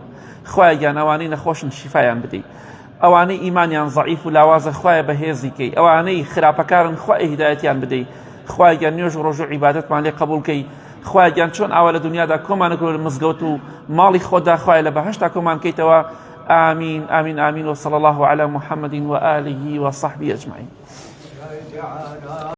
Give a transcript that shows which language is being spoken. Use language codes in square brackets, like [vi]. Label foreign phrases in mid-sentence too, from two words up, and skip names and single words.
[ckb] خوایە گیان ئەوانەی نەخۆشن شیفایان بدەی، ئەوانەی ئیمانیان ضعیف و لاوازە خوایە بەهێزی کەی، ئەوانەی خراپەکارن خوایە هیدایەتیان بدەی، خوای گیان نوێژ و ڕۆژ و عیبادەتمان لێ قبولکەی خوای گیان چۆن ئاوا لە دنیادا کۆمان کرد مزگەوت و ماڵی خۆدا خوای لە بەهەشتا کۆمان کەیتەوە [ar] آمين آمين آمين وصلى الله على محمد وآله وصحبه أجمعين.